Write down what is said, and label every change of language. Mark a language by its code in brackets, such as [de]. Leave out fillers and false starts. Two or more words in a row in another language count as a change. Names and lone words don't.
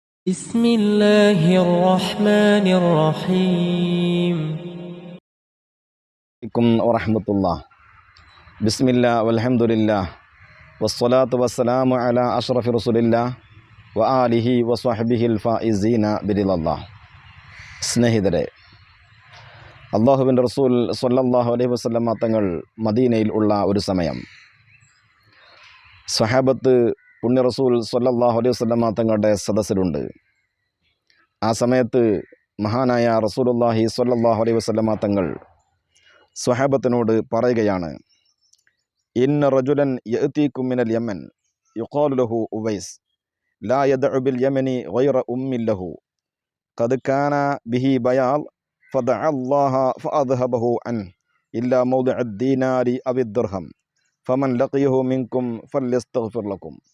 [ar] بسم الله الرحمن الرحيم. عليكم ورحمة الله. بسم الله والحمد لله والصلاة والسلام على أشرف رسول الله وآله وصحبه الفائزين برضا الله. [ml] സ്നേഹിതരെ, അള്ളാഹുവിൻ്റെ റസൂൽ [ar] صلى الله عليه وسلم [ml] തങ്ങൾ മദീനയിൽ ഉള്ള ഒരു സമയം സ്വഹാബത്ത് പുണ്യ റസൂൽ [ar] صلى الله عليه وسلم [ml] തങ്ങളുടെ സദസ്സിലുണ്ട്. ആ സമയത്ത് മഹാനായ റസൂലുള്ളാഹി [ar] صلى الله عليه وسلم [ml] തങ്ങൾ സ്വഹാബത്തിനോട് പറയുകയാണ്, [ar] إن رجلا يأتيكم من اليمن يقال له أويس لا يدع باليمن غير أم له قد كان به بياض فدعا الله فأذهبه عن إلا موضع دينار أو درهم فمن لقيه منكم فليستغفر لكم.